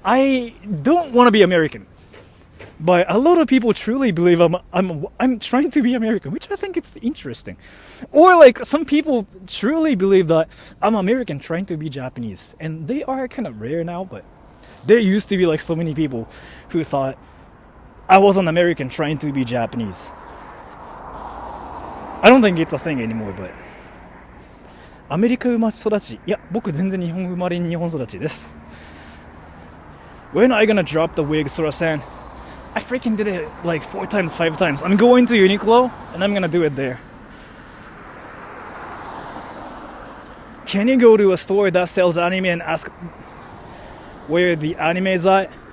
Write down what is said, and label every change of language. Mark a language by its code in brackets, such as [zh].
[en] I don't want to be American. But a lot of people truly believe I'm trying to be American, which I think it's interesting. Or like some people truly believe that I'm American trying to be Japanese, and they are kind of rare now. But there used to be like so many people who thought I was an American trying to be Japanese. I don't think it's a thing anymore, but [ja] アメリカ生まれ育ち、いや僕全然日本生まれ日本育ちです。 [en] When are you gonna drop the wig, Sora-san? I freaking did it like 4 times, 5 times. I'm going to Uniqlo and I'm gonna do it there. Can you go to a store that sells anime and ask where the anime is at?